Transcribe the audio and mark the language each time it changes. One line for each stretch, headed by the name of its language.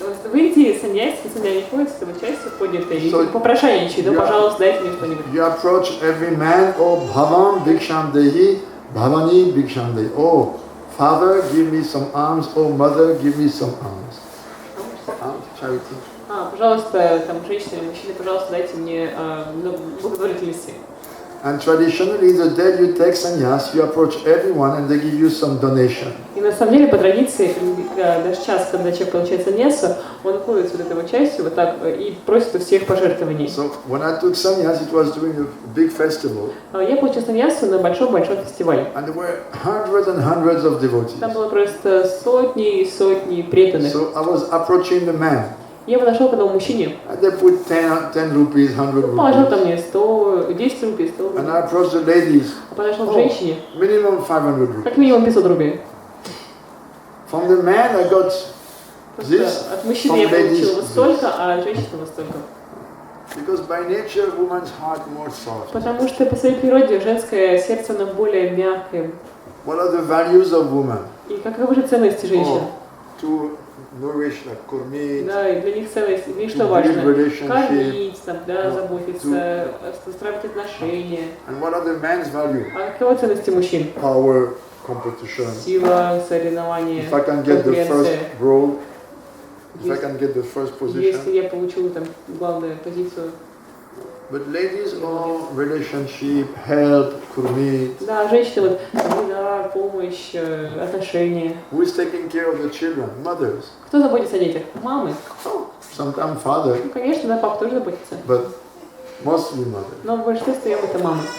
Russian: В Индии саньяси не ходят с этой частью, ходят и попрошайничают, да, пожалуйста, дайте мне что-нибудь.
English: You approach every man, oh Bhavam Bhiksham Dehi, Bhavani Bhiksham Dehi. Oh father, give me some alms. Oh mother, give me some alms. Charity.
Russian: Пожалуйста, там женщины, мужчины, пожалуйста, дайте мне благотворительности.
English: And traditionally, the day you take sannyas, you approach everyone and they give you some donation.
Russian: И на самом деле, по традиции, даже час, когда человек получает саньясу, он ходит вот этой частью вот так и просит у всех пожертвований.
English: So when I took sannyas, it was during a big festival.
Russian: Я получил саньясу на большом-большом фестивале.
English: And there were hundreds and hundreds of devotees.
Russian: Там было просто сотни и сотни преданных.
English: So I was approaching the man.
Russian: Я подошел к одному мужчине.
English: And they put 10 rupees, 100
Russian: Положил
English: rupees.
Russian: там мне 100, 10 рублей, 100 рублей.
English: And I approached the ladies.
Russian: Подошел к женщине.
English: Minimum 500 rupees.
Russian: Как минимум 500 рублей.
English: From the man I got this.
Russian: От мужчины я получил вот столько, а от женщины вот столько.
English: Because by nature, woman's heart more soft.
Russian: Потому что по своей природе женское сердце оно более мягкое.
English: What are the values of woman?
Russian: И каковы же ценности женщин?
English: To nourish, like
Russian: кормить. Да, и для них ценность, для них что важно? Кормить, там, да, заботиться, устраивать отношения.
English: And what are the man's value?
Russian: А каковы ценности мужчин?
English: Power, competition.
Russian: Сила, соревнования,
English: If I can get the first
Russian: конкуренция.
English: role, if I can get the first
Russian: Если
English: position.
Russian: я получу там главную позицию.
English: But ladies, all relationship, health,
Russian: кормить. Да, женщины вот, да, помощь, отношения.
English: Who is taking care of the children? Mothers.
Russian: Кто заботится о детях? Мамы.
English: Sometimes father.
Russian: Ну, конечно, да, папа тоже заботится.
English: But mostly mother.
Russian: Но в большинстве своем это мама.